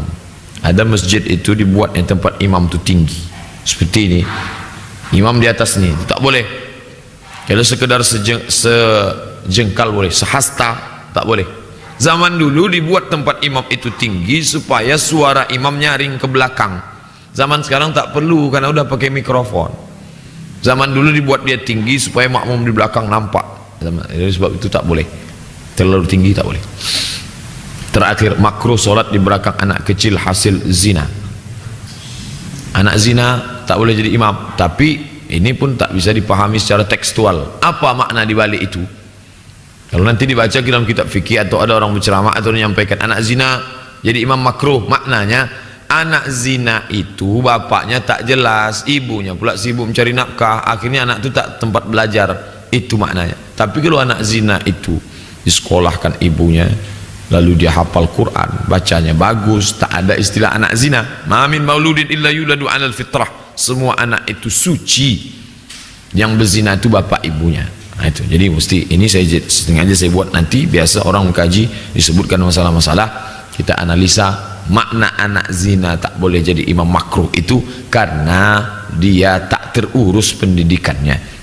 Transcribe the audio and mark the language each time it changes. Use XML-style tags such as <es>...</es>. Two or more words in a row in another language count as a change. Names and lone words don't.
<id>Ada masjid itu dibuat yang tempat imam itu tinggi seperti ini, imam di atas nih, tak boleh. Kalau sekedar sejengkal boleh, sehasta tak boleh. Zaman dulu dibuat tempat imam itu tinggi supaya suara imam nyaring ke belakang. Zaman sekarang tak perlu karena udah pakai mikrofon. Zaman dulu dibuat dia tinggi supaya makmum di belakang nampak. Jadi sebab itu tak boleh, terlalu tinggi tak boleh. Terakhir, makruh solat di belakang anak kecil hasil zina. Anak zina tak boleh jadi imam, tapi ini pun tak bisa dipahami secara tekstual. Apa makna dibalik itu? Kalau nanti dibaca dalam kitab fikih atau ada orang berceramah atau menyampaikan anak zina jadi imam makruh, maknanya anak zina itu bapaknya tak jelas, ibunya pula sibuk mencari nafkah, akhirnya anak itu tak tempat belajar. Itu maknanya. Tapi kalau anak zina itu disekolahkan ibunya, lalu dia hafal Quran, bacanya bagus, tak ada istilah anak zina.</id> <ar>ما من مولود إلا يولد على الفطرة.</ar> <id>Semua anak itu suci. Yang berzina itu bapak ibunya. Nah, itu. Jadi mesti ini sengaja saya buat nanti biasa orang mengkaji disebutkan masalah-masalah, kita analisa makna anak zina tak boleh jadi imam makruh itu karena dia tak terurus pendidikannya.</id>